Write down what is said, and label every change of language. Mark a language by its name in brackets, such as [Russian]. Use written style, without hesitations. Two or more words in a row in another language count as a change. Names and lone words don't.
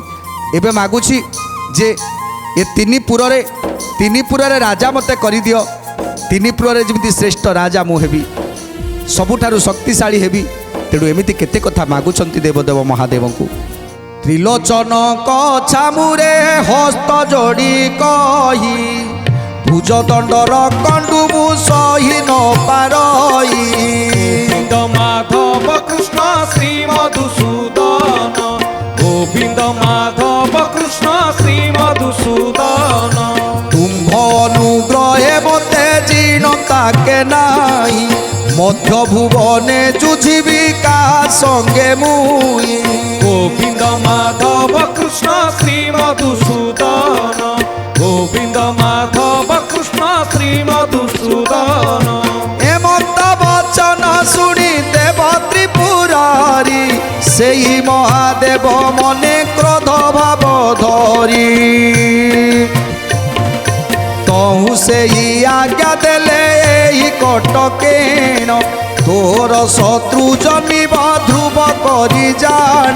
[Odia] ଏବେ ମାଗୁଛି ଯେ ଏ ତିନି ପୁରେ ରାଜା ମତେ କରି ଦିଅ, ତିନି ପୁରେ ଯେମିତି ଶ୍ରେଷ୍ଠ ରାଜା ମୁ ହେବି, ସବୁଠାରୁ ଶକ୍ତିଶାଳୀ ହେବି। ତେଣୁ ଏମିତି କେତେ କଥା ମାଗୁଛନ୍ତି ଦେବଦେବ ମହାଦେବ କୁ। ତ୍ରିଲୋଚନ କଚ୍ଛାମୁରେ ହସ୍ତ ଯୋଡ଼ି କହି, ଭୁଜ ଦଣ୍ଡର କଣ୍ଡୁ ମୁ ସହି ନ ପାରଇ, ଗୋବିନ୍ଦ ମାଧବ କୃଷ୍ଣ ଶ୍ରୀ ମଧୁସୂଦନ, ଗୋବିନ୍ଦ ମାଧବ କୃଷ୍ଣ ଶ୍ରୀ ମଧୁସୂଦନ। ତୁମ୍ଭ ଅନୁଗ୍ରହେ ମତେ ଜିଣନ୍ତା କେ ନାହିଁ, ମଧ୍ୟ ଭୁବନେ ଜୁଝିବି କା ସଙ୍ଗେ ମୁହିଁ, ଗୋବିନ୍ଦ ମାଧବ କୃଷ୍ଣ ଶ୍ରୀ ମଧୁସୂଦନ, ଗୋବିନ୍ଦ ମାଧବ କୃଷ୍ଣ ଶ୍ରୀ ମଧୁସୂଦନ। ଏମ ମହାଦେବ ମନେ କ୍ରୋଧ ଭାବ ଧରି ତହୁଁ ସେହି ଆଜ୍ଞା ଦେଲେ ଏହି କଟକେ ନ ତୋର ଶତ୍ରୁ ଜମିବ ଧ୍ରୁବ କରି ଜାଣ